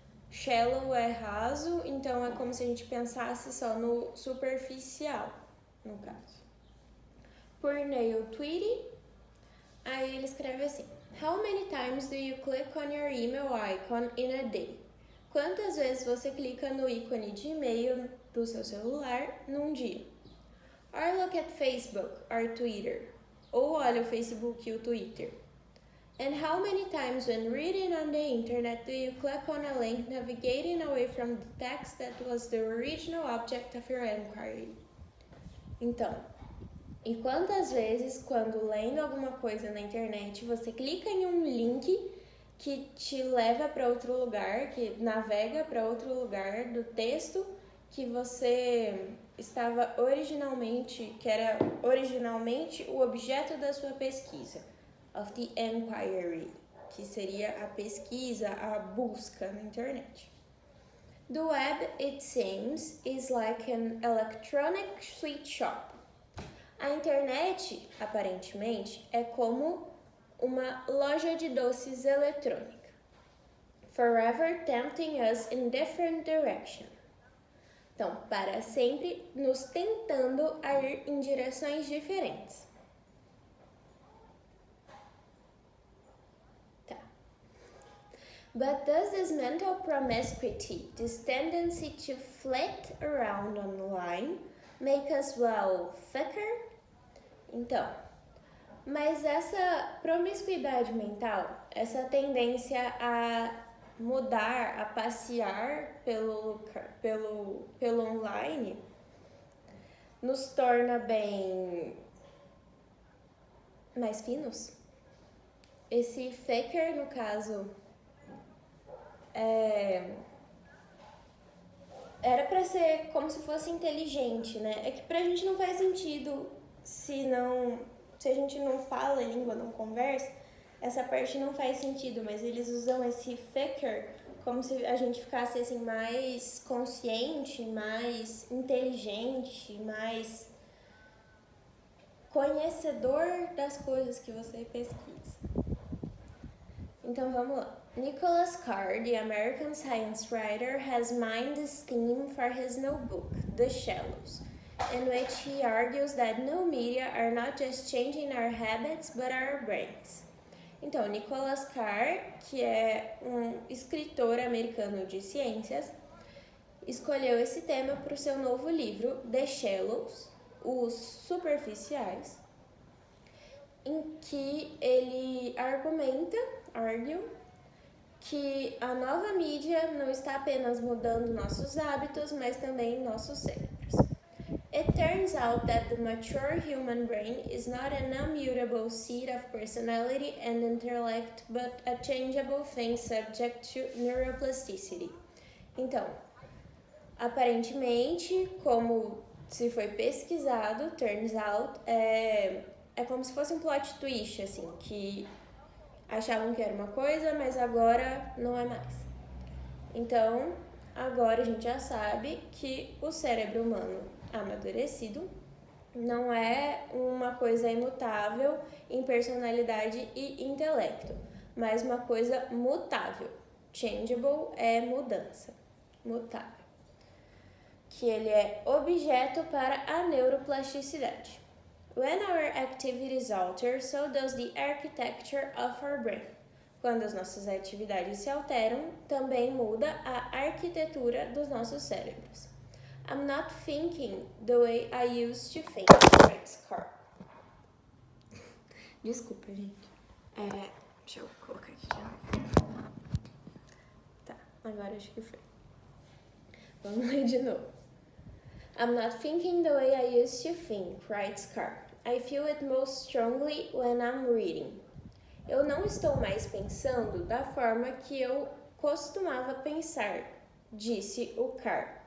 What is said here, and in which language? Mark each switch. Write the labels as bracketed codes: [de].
[pt] Shallow é raso, então é como se a gente pensasse só no superficial, no caso. Por Neil Tweedy, aí ele escreve assim: [en] How many times do you click on your email icon in a day? [pt] Quantas vezes você clica no ícone de e-mail do seu celular num dia? [en] Or look at Facebook or Twitter. [pt] Ou olha o Facebook e o Twitter. [en] And how many times when reading on the internet do you click on a link navigating away from the text that was the original object of your inquiry? [pt] Então, e quantas vezes quando lendo alguma coisa na internet você clica em um link que te leva para outro lugar, que navega para outro lugar do texto que você estava originalmente, que era originalmente o objeto da sua pesquisa? [en] Of the inquiry, [pt] que seria a pesquisa, a busca na internet. [en] The web, it seems, is like an electronic sweet shop. [pt] A internet, aparentemente, é como uma loja de doces eletrônica. [en] Forever tempting us in different directions. [pt] Então, para sempre nos tentando a ir em direções diferentes. [en] But does this mental promiscuity, this tendency to flit around online, make us, thicker? [pt] Então, mas essa promiscuidade mental, essa tendência a mudar, a passear pelo online, nos torna bem mais finos? Esse thicker, no caso, era pra ser como se fosse inteligente, né? É que pra gente não faz sentido se a gente não fala a língua, não conversa, essa parte não faz sentido, mas eles usam esse thicker como se a gente ficasse assim mais consciente, mais inteligente, mais conhecedor das coisas que você pesquisa. Então vamos lá. [en] Nicholas Carr, the American science writer, has mined this theme for his new book, The Shallows, in which he argues that new media are not just changing our habits, but our brains. [pt] Então, Nicholas Carr, que é um escritor americano de ciências, escolheu esse tema para o seu novo livro, The Shallows, Os Superficiais, em que ele argue que a nova mídia não está apenas mudando nossos hábitos, mas também nossos cérebros. [en] It turns out that the mature human brain is not an immutable seat of personality and intellect, but a changeable thing subject to neuroplasticity. [pt] Então, aparentemente, como se foi pesquisado, [en] turns out, [pt] é como se fosse um plot twist, assim, que achavam que era uma coisa, mas agora não é mais. Então, agora a gente já sabe que o cérebro humano amadurecido não é uma coisa imutável em personalidade e intelecto, mas uma coisa mutável. Changeable é mudança, mutável. Que ele é objeto para a neuroplasticidade. [en] When our activity is altered, so does the architecture of our brain. [pt] Quando as nossas atividades se alteram, também muda a arquitetura dos nossos cérebros. [en] I'm not thinking the way I used to think, writes Carl. [pt] Desculpa, gente. Deixa eu colocar aqui já. Tá, agora acho que foi. Vamos ler de novo. [en] I'm not thinking the way I used to think, writes Carl. I feel it most strongly when I'm reading. [pt] Eu não estou mais pensando da forma que eu costumava pensar, disse o Carl.